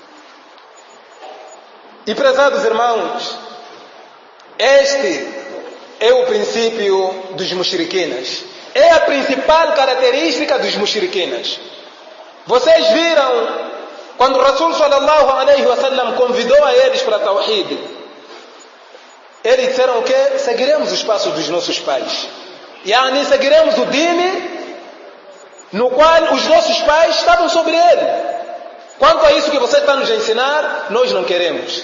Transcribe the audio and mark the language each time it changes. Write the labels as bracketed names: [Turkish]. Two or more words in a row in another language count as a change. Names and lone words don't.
[Portuguese] E prezados irmãos, este é o princípio dos mushrikinas. É a principal característica dos mushrikinas. Vocês viram quando o Rasul [Arabic] صلى الله عليه وسلم [Portuguese] convidou a eles para Tawhid, eles disseram o quê? Seguiremos os passos dos nossos pais. Yani seguiremos o dini no qual os nossos pais estavam sobre ele. Quanto a isso que você está nos ensinar, nós não queremos.